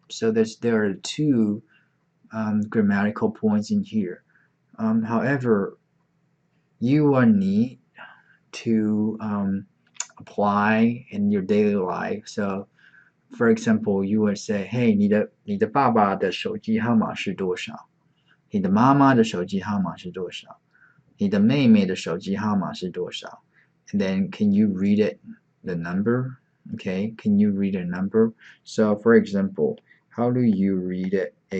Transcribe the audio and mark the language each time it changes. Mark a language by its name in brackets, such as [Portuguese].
[English] So there are two grammatical points in here. However, you will need to apply in your daily life. So, for example, you would say, "Hey, [Chinese] 你的爸爸的手机号码是多少？你的妈妈的手机号码是多少？你的妹妹的手机号码是多少？" [English] And then, can you read it, the number? Okay, can you read a number? So, for example, how do you read it?